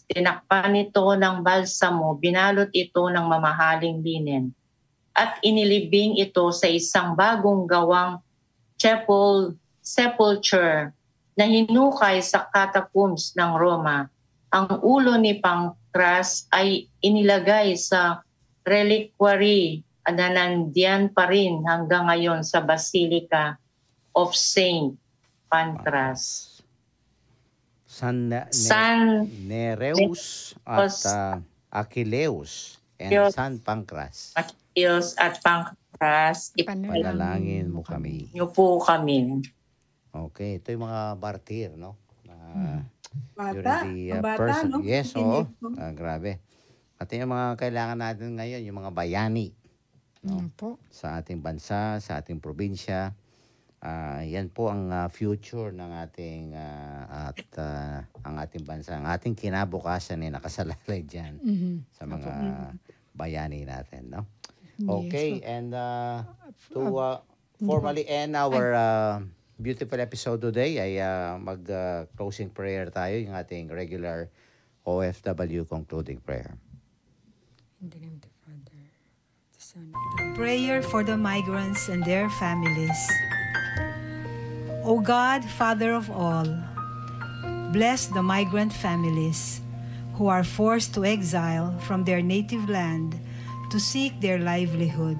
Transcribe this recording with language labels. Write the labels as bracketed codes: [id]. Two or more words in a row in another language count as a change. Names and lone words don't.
[tl] Tinakpan ito ng balsamo, binalot ito ng mamahaling linen, at inilibing ito sa isang bagong gawang sepulture na hinukay sa catacombs ng Roma. Ang ulo ni Pancras ay inilagay sa reliquary na nandiyan pa rin hanggang ngayon sa Basilica of Saint Pancras. San Nereus at Achilleus and San Pancras. Achilleus at Pancras, ipanalangin mo kami. Niyo po kami. Okay, ito yung mga martir, no? Bata, person. no? Yes, oo. Grabe. At yung mga kailangan natin ngayon, yung mga bayani. No? Sa ating bansa, sa ating probinsya. Yan po ang future ng ating ang ating bansa, ang ating kinabukasan ay nakasalalay diyan sa mga bayani natin, no? Okay, [en] and to formally end our beautiful episode today [tl] ay mag- [en] closing prayer [tl] tayo, yung ating [en] regular OFW concluding prayer. In the name of the Father, the Son, Prayer for the migrants and their families. O God, Father of all, bless the migrant families who are forced to exile from their native land to seek their livelihood.